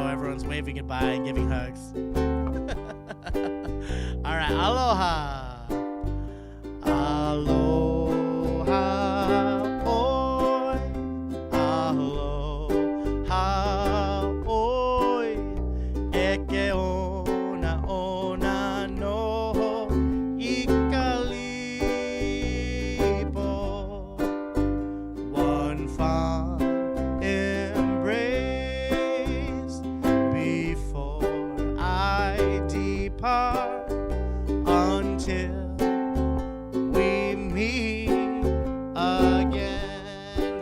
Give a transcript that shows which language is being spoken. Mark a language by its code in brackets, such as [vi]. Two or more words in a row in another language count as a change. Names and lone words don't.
[en] Everyone's waving goodbye and giving hugs. All right, [haw] aloha. Aloha, oi. Aloha, oi. Eke ona, ona no. Ikalipo. [en] One fine embrace before I depart until we meet again.